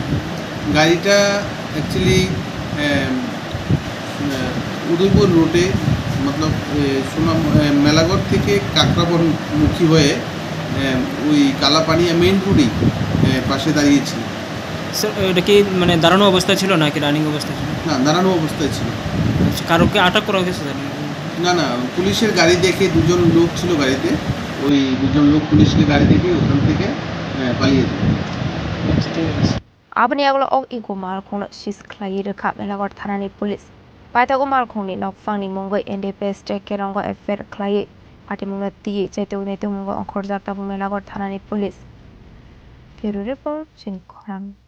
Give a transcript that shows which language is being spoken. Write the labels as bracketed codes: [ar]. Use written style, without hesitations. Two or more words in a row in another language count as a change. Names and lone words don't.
[bn] গাড়িটা অ্যাকচুয়ালি উদয়পুর রোডে মতলব সুনাম মেলাগড় থেকে কাকরাবন মুখী হয়ে ওই কালাপানিয়া [en] main road [bn] পাশে দাঁড়িয়েছিল। স্যার এটা কি মানে দাঁড়ানো অবস্থায় ছিল নাকি রানিং অবস্থায় ছিল? না, দাঁড়ানো অবস্থায় ছিল। কারোকে আটক করা হয়েছে স্যার? না, পুলিশের গাড়ি দেখে দুজন লোক ছিল গাড়িতে, ওই দুজন লোক পুলিশের গাড়ি দেখে ওখান থেকে পালিয়ে যায়। [trp] Abani aglo og igu malkhong sis khlai rekha melagor thanani police paitago malkhong ni nokfang ni mongoi NDPS kerongo affair khlai patimungna ti chaitone tumungo onkhorjak ta melagor thanani police [en] Bureau report [trp] Chinkhorang